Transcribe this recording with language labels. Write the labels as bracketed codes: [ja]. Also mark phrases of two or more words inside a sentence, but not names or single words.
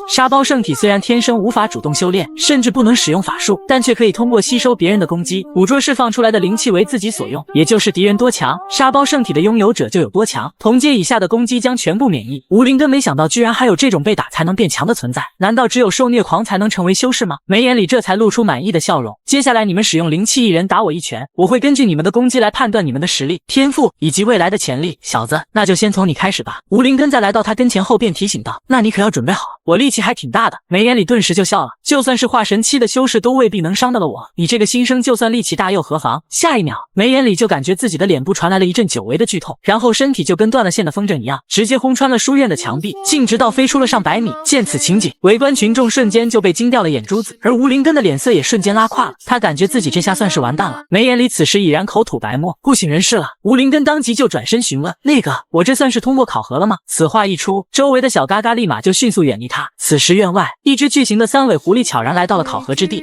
[zh] 沙包聖體雖然天生無法主動修煉，甚至不能使用法術，但卻可以通過吸收別人的攻擊，捕捉釋放出來的靈氣為自己所用，也就是敵人多強，沙包聖體的擁有者就有多強，同階以下的攻擊將全部免疫。吴林根沒想到居然還有這種被打才能變强的存在，難道只有受虐狂才能成為修士嗎？眉眼裡這才露出滿意的笑容。接下來你們使用靈氣一人打我一拳，我會根據你們的攻擊來判斷你們的實力、天賦以及未來的潛力。小子，那就先從你開始吧。吴林根在来到他跟前後便提醒道：那你可要準備好，我力气还挺大的。眉眼裡顿時就笑了，就算是化神期的修士都未必能傷得了我，你這個新生就算力气大又何妨？下一秒，眉眼裡就感覺自己的臉部傳來了一陣久違的劇痛，然後身體就跟斷了線的風筝一樣，直接轟穿了書院的牆牆壁，徑直到飛出了上百米。見此情景，圍觀群眾瞬間就被驚掉了眼珠子，而吳林根的臉色也瞬間拉胯了，他感觉自己這下算是完蛋了。眉眼裡此时已然口吐白沫，不省人事了。吴林根當即就轉身詢問：“那個，我這算是通過考核了嗎？” 此話一出，周圍的小嘎嘎立馬就迅速遠離他。此時院外，一只巨型的三尾狐狸悄然來到了考核之地。